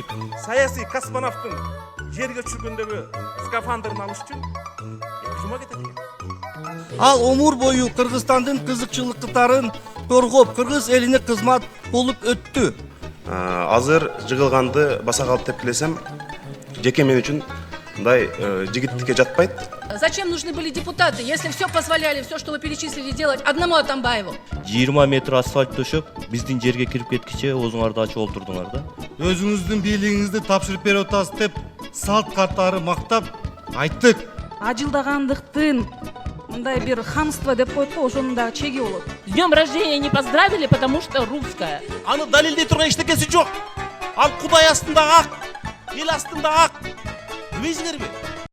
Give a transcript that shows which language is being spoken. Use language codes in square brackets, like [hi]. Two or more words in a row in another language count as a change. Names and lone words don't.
[ky] Саясий космонавттын жерге түшкөндөгү скафандрын алыш үчүн 2 жума кетет экен. Ал умур бою Кыргызстандын кызыкчылыктарын коргоп, кыргыз элине кызмат болуп өттү. Азыр жыгылганды баса калып деп келесем, жеке мен үчүн мындай жигиттикке жатпайт. [ru] Зачем нужны были депутаты, если все позволяли, все, что вы перечислили, делать одному Атамбаеву? [ky] 20 метр асфальт төшөп, биздин жерге кирип кеткиче өзүңарды ачып олтурдуңар да. Өзүңүздүн бийлигиңизди тапшырып берип атасыз деп салт катары мактап айттык. Ажылдагандыктын мындай бир хамство деп коет го, ошонун дагы чеги болот. [ru] С днем рождения не поздравили, потому что русская. [ky] Аны далилдей турган эчтекеси жок. Ал Кудай астында ак, эл астында ак. Билесиңерби?